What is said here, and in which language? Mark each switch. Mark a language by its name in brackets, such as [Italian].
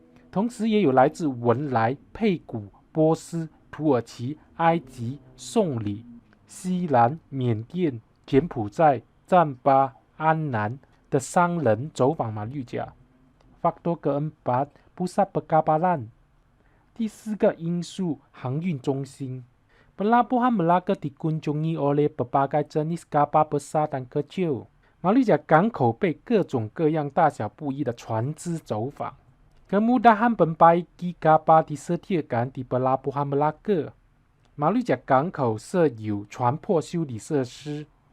[Chinese] 同时也有来自文莱、佩古、波斯、土耳其、埃及、宋里、西兰、缅甸、柬埔寨、赞巴、安南的商人走访马六甲。 [Malay] Faktor keempat, pusat perkapalan。 [Chinese] 第4个因素，航运中心。 [Malay] Pelabuhan Melaka dikunjungi oleh berbagai jenis kapal besar dan kecil。 [Chinese] 马六甲港口被各种各样、大小不一的船只走访。 [Malay] Kemudahan memperbaiki kapal disediakan di Pelabuhan Melaka。 [Chinese] 马六甲港口设有船舶修理设施。